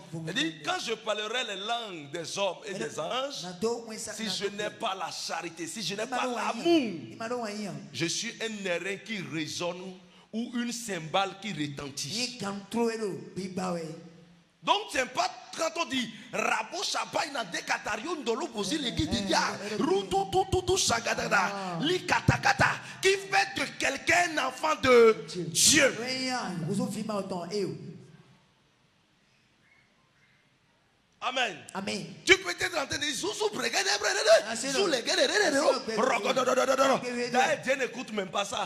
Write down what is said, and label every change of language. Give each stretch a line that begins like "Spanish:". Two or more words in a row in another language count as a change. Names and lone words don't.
French: Il dit, quand je parlerai les langues des hommes et des anges, si je n'ai pas la charité, si je n'ai pas l'amour, je suis un airain qui résonne ou une cymbale qui retentit. Donc c'est pas quand on dit rabo shabai na de katario ndolo posi le gidia rutu tu tu shagadada li katakata qui fait de quelqu'un un enfant de Dieu. Amen. Amen. Tu peux être en train de dire sous les Dieu n'écoute même pas ça.